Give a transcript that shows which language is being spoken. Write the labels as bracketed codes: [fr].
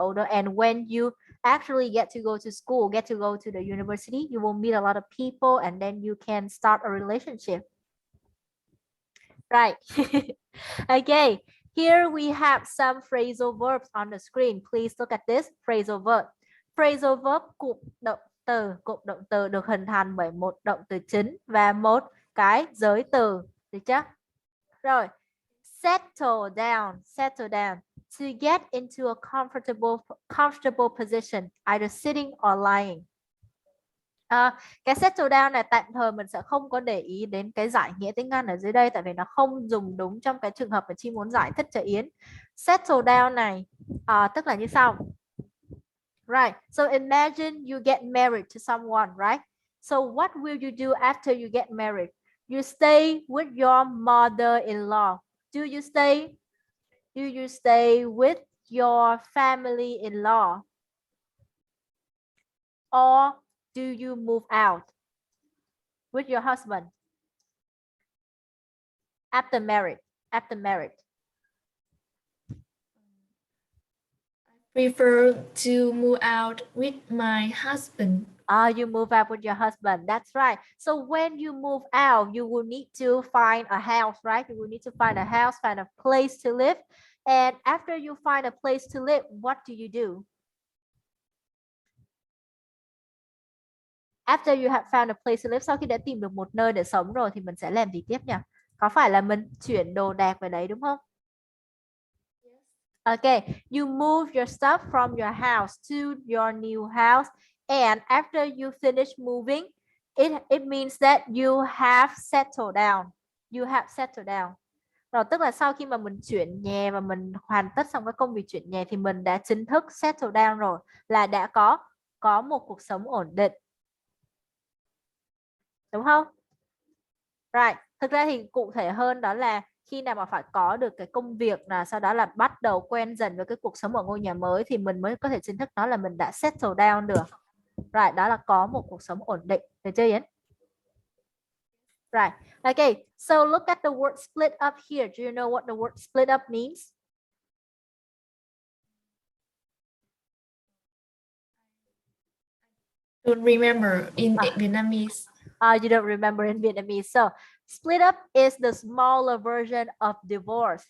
[en] And when you actually get to go to school, get to go to the university, you will meet a lot of people and then you can start a relationship. Right. Okay. Here we have some phrasal verbs on the screen. Please look at this phrasal verb. [vi] Phrasal verb cụm động từ được hình thành bởi một động từ chính và một cái giới từ. Được chưa? Rồi. Settle down. [en] To get into a comfortable position, either sitting or lying. [vi] Cái settle down này tạm thời mình sẽ không có để ý đến cái giải nghĩa tiếng Anh ở dưới đây, tại vì nó không dùng đúng trong cái trường hợp mà Chi muốn giải thích cho Yến. Settle down này tức là như sau. [en] Right, so imagine you get married to someone, right? So what will you do after you get married? You stay with your mother-in-law. Do you stay with your family-in-law? Or do you move out with your husband after marriage? I prefer to move out with my husband. You move out with your husband. That's right. So when you move out, you will need to find a house, right? You will need to find a house, find a place to live. And after you find a place to live, what do you do? After you have found a place to live, [vi] sau khi đã tìm được một nơi để sống rồi thì mình sẽ làm gì tiếp nhỉ? Có phải là mình chuyển đồ đạc về đấy đúng không? [en] Okay, you move your stuff from your house to your new house, and after you finish moving, it means that you have settled down. You have settled down. [vi] Rồi tức là sau khi mà mình chuyển nhà và mình hoàn tất xong cái công việc chuyển nhà thì mình đã chính thức settle down rồi, là đã có một cuộc sống ổn định. Đúng không? Right. Thực ra thì cụ thể hơn đó là khi nào mà phải có được cái công việc là sau đó là bắt đầu quen dần với cái cuộc sống ở ngôi nhà mới thì mình mới có thể chính thức nói là mình đã settle down được. Right, đó là có một cuộc sống ổn định. Được chưa Yến? Right. Okay. [en] So look at the word split up here. Do you know what the word split up means? Don't remember in Vietnamese. You don't remember in Vietnamese. So split up is the smaller version of divorce.